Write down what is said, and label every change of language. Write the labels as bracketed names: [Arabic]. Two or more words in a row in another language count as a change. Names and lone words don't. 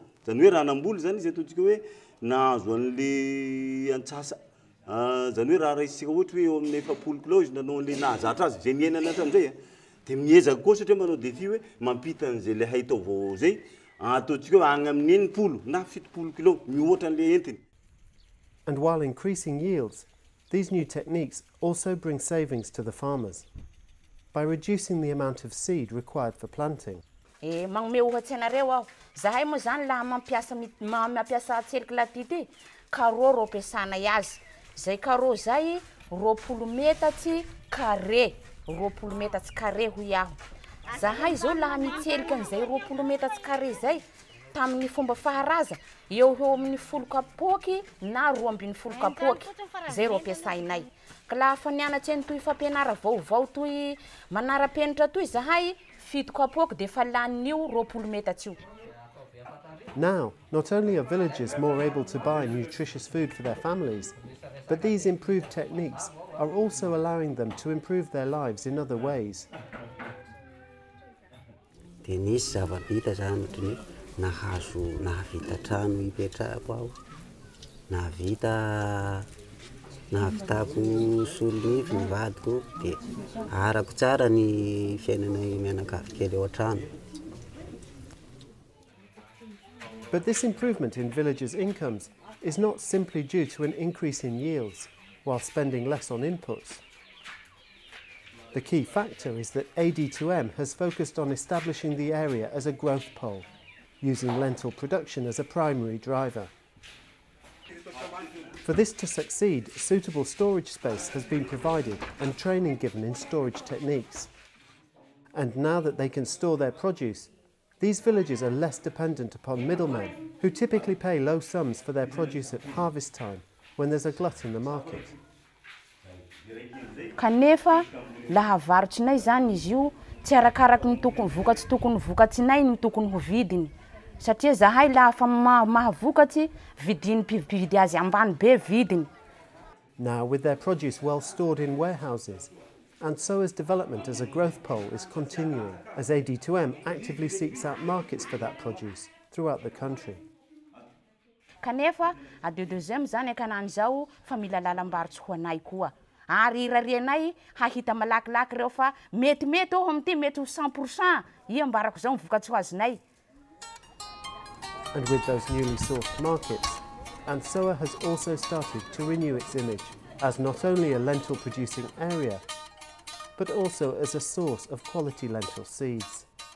[Malagasy] Zany hoe raha namboly zany izy atodika hoe nahazo an'le antsasa zany hoe raha raisitsika ohatra hoe eo amin'ny 7 kilao izy nanao an'le nahazatra azy zay niainana hatram'izay de miezaka koa satria manao défi hoe mampita an'izay le haitao vaovao zay ataontsika hoe agny amin'ny 9 na 7 kilao mihoatra an'le entiny. [English] And while increasing yields, these new techniques also bring savings to the farmers by reducing the amount of seed required for planting. [Malagasy] Magnome ohatsy anareo aho. Zahay moa zany laha mampiasa tseliky laty ty, carreau ro ampiasanay azy. Zay carreau zay 20 metatsy carré, 20 metatsy carré hoy aho. Zahay zao laha mitseliky an'izay 20 metatsy carré zay tamin'ny fomba faharaza eo amin'ny 10 kapoky na 12 kapoky zay ro ampiasainay. Ka laha fa nianatsy eny toy fampianara vaovao toy manara-penitra toy zahay 7 kapoky de fa lan'io 20 metatsy io. [English] Now, not only are villagers more able to buy nutritious food for their families, but these improved techniques are also allowing them to improve their lives in other ways. [Malagasy] dia nisy zava-bita zany ohatra ny nahazo nahavita trano hipetrahako aho, nahavitako solonify ny vadiko, dia arako tsara ny fiainana mianakavy kely ao an-trano. [English] But this improvement in villagers' incomes is not simply due to an increase in yields while spending less on inputs. The key factor is that AD2M has focused on establishing the area as a growth pole, using lentil production as a primary driver. For this to succeed, suitable storage space has been provided and training given in storage techniques. And now that they can store their produce, these villagers are less dependent upon middlemen, who typically pay low sums for their produce at harvest time when there's a glut in the market. [Malagasy] Kanefa laha avarotsinay zany izy io tsy arakaraky ny tokony vokatsy tokony vokatsinay ny tokony ho vidiny. Satria zahay lafa mahavokatsy vidiny mpividy azy ambany be vidiny. [English] Now, with their produce well stored in warehouses, Antsoha's development as a growth pole is continuing as AD2M actively seeks out markets for that produce throughout the country. [Malagasy] Kanefa AD2M zany akanany zao fa mila lalam-barotsy ho anay koa. Ary irarianay hahita malakilaky reo fa mety ao amty mety 100% iambarako zao mivokatsy ho azinay. [English] And with those newly sourced markets, Antsoha has also started to renew its image as not only a lentil producing area, but also as a source of quality lentil seeds.